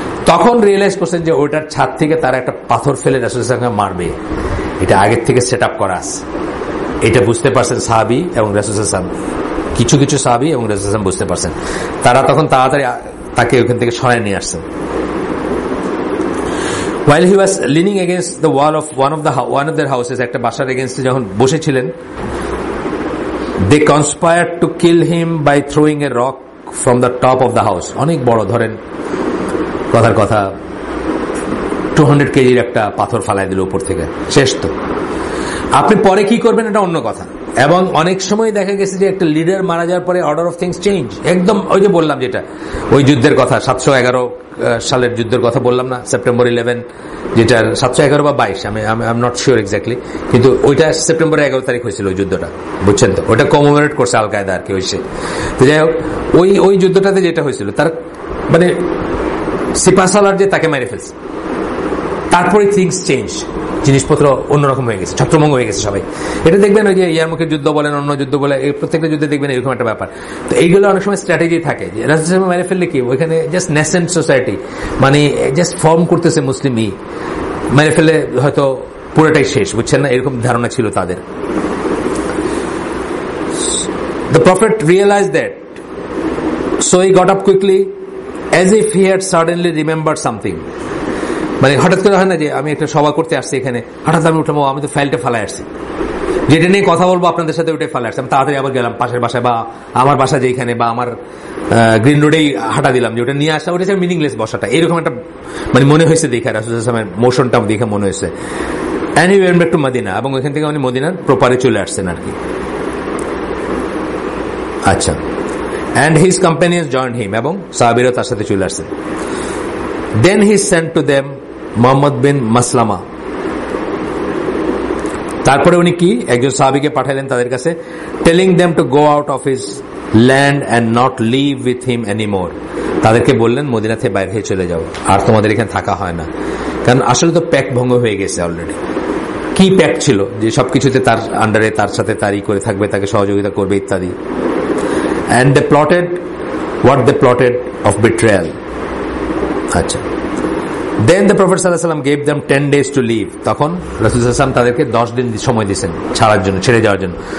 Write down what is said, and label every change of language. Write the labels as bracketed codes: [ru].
[bn] তখন রিয়েলাইজ করছেন যে ওইটার ছাদ থেকে তারা একটা পাথর ফেলে রাসূলুল্লাহকে মারবে, এটা আগের থেকে সেট আপ করা আছে। এটা বুঝতে পারছেন সাহাবী এবং রাসূলুল্লাহ, কিছু কিছু সাহাবী এবং রাসূলুল্লাহ বুঝতে পারছেন। তারা তখন তাড়াতাড়ি তাকে ওখান থেকে সরায় নিয়ে আসছেন। [en] While he was leaning against the wall of one of their houses, [bn] একটা বাসার এগেইনস্টে যখন বসেছিলেন, [en] they conspired to kill him by throwing a rock from the top of the house. [bn] অনেক বড়, ধরেন কথার কথা 200 কেজির একটা পাথর ফালাই দিল উপর থেকে, শেষ তো। আপনি পরে কি করবেন এটা অন্য কথা। এবং অনেক সময় দেখা গেছে যে একটা লিডার মারা যাওয়ার পরে অর্ডার অফ থিংস চেঞ্জ একদম। ওই যে বললাম যেটা, ওই যুদ্ধের কথা, 711 সালের যুদ্ধের কথা বললাম না, সেপ্টেম্বর 11, যেটার 711 বা 22, আমি নট শিওর এক্স্যাক্টলি, কিন্তু ওইটা সেপ্টেম্বর 11 তারিখ হয়েছিল ওই যুদ্ধটা, বুঝছেন তো। ওটা কমেমোরেট করছে আল কায়দা আর কি হয়েছে। তো যাই হোক, ওই যুদ্ধটাতে যেটা হয়েছিল, তার মানে সিপাহসালার যে তাকে মেরে ফেলছে, তারপরে থিংস চেঞ্জ, জিনিসপত্র অন্যরকম হয়ে গেছে, ছত্রভঙ্গ হয়ে গেছে সবাই। এটা দেখবেন ওই যে ইয়ারমুখের যুদ্ধ বলেন, অন্য যুদ্ধ বলে, এই প্রত্যেকটা যুদ্ধে দেখবেন এরকম একটা ব্যাপার। তো এইগুলো অনেক সময় স্ট্র্যাটেজি থাকে যে রাসূলুল্লাহ মেরে ফেললে কি ওইখানে জাস্ট নেসেন্ট সোসাইটি, মানে জাস্ট ফর্ম করতেছে মুসলিম, মেরে ফেলে হয়তো পুরোটাই শেষ, বুঝছেন না, এরকম ধারণা ছিল তাদের। [en] The Prophet realized that, so he got up quickly as if he had suddenly remembered something. [bn] মানে হঠাৎ করে হয় না যে আমি একটা সভা করতে আসছি এখানে, হঠাৎ আমি উঠলাম, আমি তো ফাইলটা ফালাই আসছি, যেটা নিয়ে কথা বলবো আপনাদের সাথে, ওইটাই ফালাই আসছি। আমি তাড়াতাড়ি আবার গেলাম পাশের বাসায়, বা আমার বাসা যেখানে, বা আমার গ্রিন রোডেই হাঁটা দিলাম, যে ওটা নিয়ে আসা, ওটা মিনিংলেস বসাটা, এরকম একটা মানে মনে হয়েছে দেখে, রাসূলুল্লাহ মোশনটা দেখে মনে হয়েছে। [en] and he went back to Medina, [bn] এবং ওইখান থেকে উনি মদিনার প্রপারে চলে আসছেন আর কি। আচ্ছা, [en] and his companions joined him, [bn] এবং সাহাবীরা তার সাথে চলে আসছেন। [en] Then he sent to them Muhammad bin Maslama. [bn] তারপরে উনি কি একজন সাহাবীকে পাঠালেন তাদের কাছে, [en] Telling them to go out of his land and not live with him anymore. [bn] তাদেরকে বললেন মদিনা থেকে বাইরে হয়ে চলে যাও, আর তোমাদের এখানে থাকা হয় না। কারণ আসলে তো প্যাক্ট ভঙ্গ হয়ে গেছে অলরেডি। কি প্যাক্ট ছিল যে সবকিছুতে তার আন্ডারে, তার সাথে তারই করে থাকবে, তাকে সহযোগিতা করবে ইত্যাদি। [en] and they plotted what they plotted of betrayal. আচ্ছা, then the Prophet sallallahu alaihi wasallam gave them 10 days to leave. [bn] তখন রাসূল সাল্লাল্লাহু আলাইহি ওয়াসাল্লাম তাদেরকে 10 দিন সময় দিয়েছেন ছাড়ার জন্য, ছেড়ে যাওয়ার জন্য।